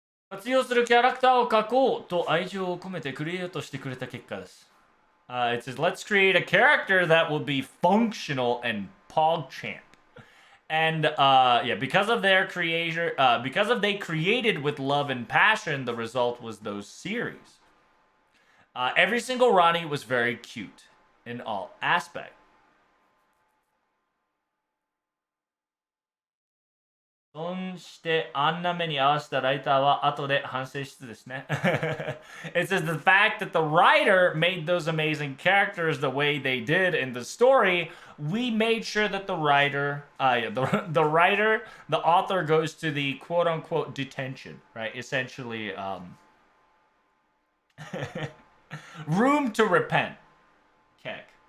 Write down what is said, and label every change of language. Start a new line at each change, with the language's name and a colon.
Japanese: 活用するキャラクターを描こうと愛情を込めてクリエイトしてくれた結果です。
English: It says, let's create a character that will be functional and PogChamp. And yeah, because of their creator, because of they created with love and passion, the result was those series. Every single Ronnie was very cute in all aspects.
Japanese: そしてあんな目に合わせたライターは後で反省室ですね。
English: It says the fact that the writer made those amazing characters the way they did in the story, we made sure that the writer, the writer, the author goes to the quote unquote detention, right? Essentially, room to repent. Keck.